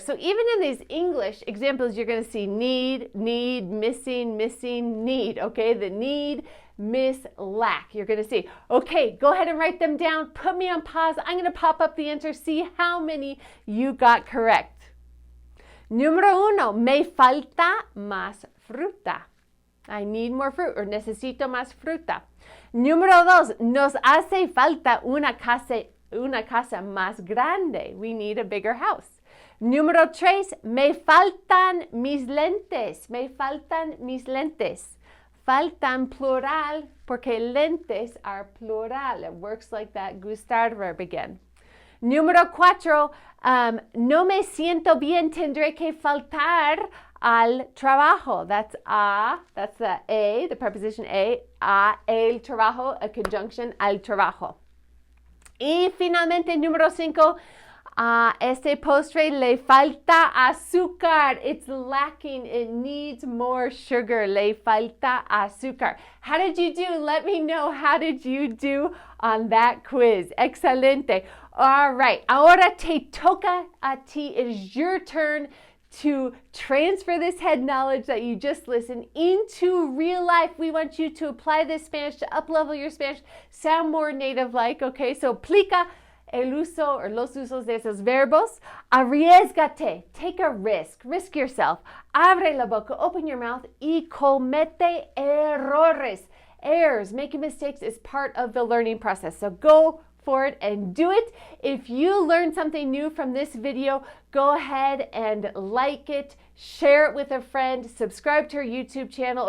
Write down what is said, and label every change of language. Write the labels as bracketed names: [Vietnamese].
[English] So even in these English examples, you're going to see need, missing, need, okay? The need, miss, lack. You're going to see, okay, go ahead and write them down. Put me on pause. I'm going to pop up the answer, see how many you got correct. [Spanish] Número 1, me falta más fruta. [English] I need more fruit, [Spanish] or necesito más fruta. Número 2, nos hace falta una casa más grande. [English] We need a bigger house. [Spanish] Número 3, me faltan mis lentes. Me faltan mis lentes. Faltan plural porque lentes [English] are plural. It works like that gustar verb again. [Spanish] Número 4, no me siento bien, tendré que faltar al trabajo. [English] That's the a, the preposition a, el trabajo, a conjunction al trabajo. [Spanish] Y finalmente, número 5, este postre le falta azúcar. [English] It's lacking. It needs more sugar. [Spanish] Le falta azúcar. [English] How did you do? Let me know. How did you do on that quiz? [Spanish] Excelente. [English] All right. [Spanish] Ahora te toca a ti. [English] It is your turn to transfer this head knowledge that you just listened into real life. We want you to apply this Spanish to up-level your Spanish, sound more native-like, okay? [Spanish] So aplica el uso or los usos de esos verbos. Arriesgate, [English] take a risk yourself. [Spanish] Abre la boca, [English] open your mouth, [Spanish] y comete errores. [English] Errors, making mistakes is part of the learning process. So go for it and do it. If you learned something new from this video, go ahead and like it, share it with a friend, subscribe to our YouTube channel.